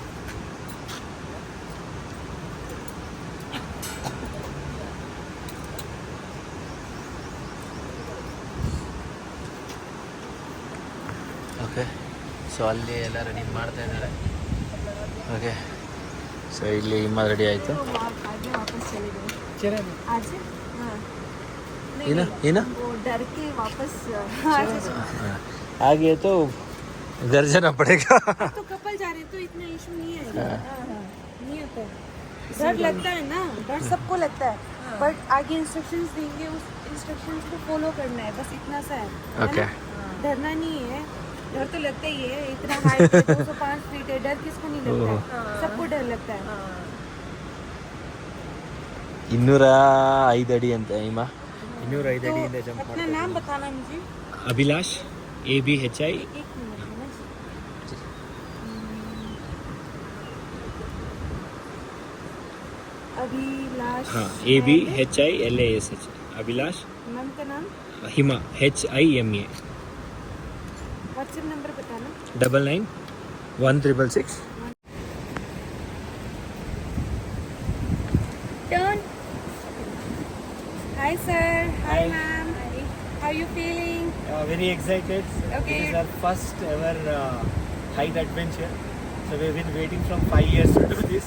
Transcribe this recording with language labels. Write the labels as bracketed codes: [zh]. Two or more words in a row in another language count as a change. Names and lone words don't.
[en] Okay, so [kn] ಅಲ್ಲಿ ಎಲ್ಲ ರೆಡಿ ಮಾಡ್ತಾ ಇದ್ದಾರೆ. [en] Okay, so [kn] ಇಲ್ಲಿ ಹಿಮ ರೆಡಿ ಆಯಿತು. ಏನು ಏನು [hi] आगे तो गर्जना पड़ेगा. तो कपल जा रहे तो इतना इशू नहीं है. नहीं होता है. डर लगता है ना, डर सबको लगता है. बट आगे इंस्ट्रक्शंस देंगे, उस इंस्ट्रक्शंस को फॉलो करना है, बस इतना सा है. ओके, डरना नहीं है. डर तो लगता ही है, इतना हाइट है, 205 फीट है, डर किसको नहीं लगता है? सबको डर लगता है. [kn] 205 ಅಡಿ ಅಂತ ಹಿಮ. 205 ಅಡಿಯಿಂದ ಜಂಪ್ [hi] अपना [kn] ಮಾಡ್ತಾ [hi] नाम बताना मुझे. अभिलाष, ABHI. एक मिनट है ना. अभिलाष हाँ ABHILASH अभिलाष मैम का नाम हिमा HIMA व्हाट्सएप नंबर बताना 991666 [en] Turn. Hi sir. Hi, Hi. ma'am. How are you feeling? Very excited. Okay. This is our first ever height adventure. So we've been waiting from 5 years to do this.